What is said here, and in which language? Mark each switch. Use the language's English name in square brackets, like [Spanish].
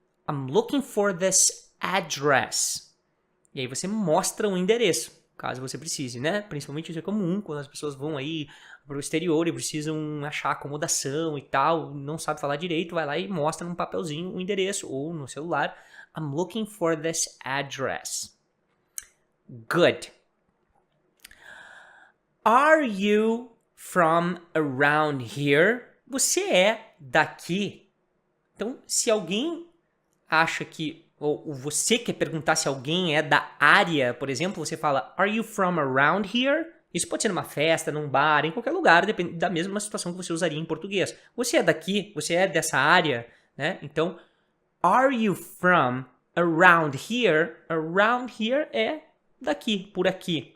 [English] I'm looking for this address. [Portuguese] E aí você mostra um endereço, caso você precise, né? Principalmente isso é comum quando as pessoas vão aí para o exterior e precisam achar acomodação e tal, não sabe falar direito, vai lá e mostra num papelzinho o endereço ou no celular. [English] I'm looking for this address. Good. Are you from around here? [Portuguese] Você é daqui? Então, se alguém acha que, ou você quer perguntar se alguém é da área, por exemplo, você fala, [English] are you from around here? [Portuguese] Isso pode ser numa festa, num bar, em qualquer lugar, depende da mesma situação que você usaria em português. Você é daqui? Você é dessa área? Né? Então, [English] are you from around here? Around here [Portuguese] é daqui, por aqui.